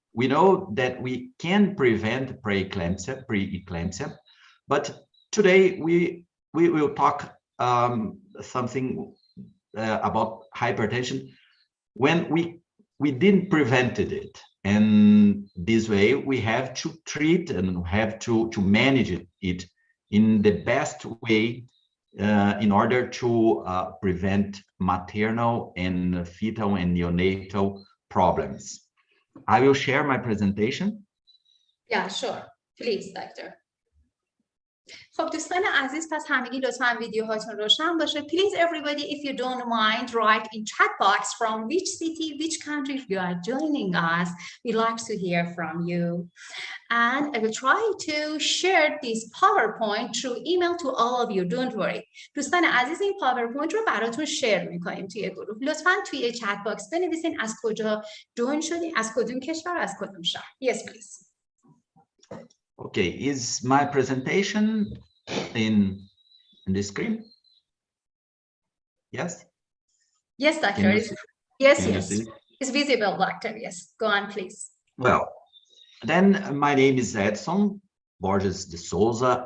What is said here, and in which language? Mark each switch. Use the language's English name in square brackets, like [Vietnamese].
[English] We know that we can prevent preeclampsia, but today we will talk something about hypertension when we didn't prevent it, and this way we have to treat and have to manage it in the best way in order to prevent maternal and fetal and neonatal problems. I will share my presentation. Yeah, sure. Please, doctor. [Persian] خب دوستان عزیز، پس همگی لطفاً ویدیوهاتون روشن باشه. [English] Please everybody, if you don't mind, write in chat box from which city, which country you are joining us. We like to hear from you. And I will try to share this PowerPoint through email to all of you. Don't worry. [Persian] دوستان عزیز، این PowerPoint رو براتون شیر میکنیم توی گروه. لطفاً توی چت باکس بنویسین از کجا جوین شدین، از کدوم کشور، از کدوم شهر. [English] Yes, please. Okay, is my presentation in the screen? Yes? Yes, doctor. Yes, Can you yes. see? It's visible, doctor. Yes. Go on, please. Well, then my name is Edson Borges de Souza.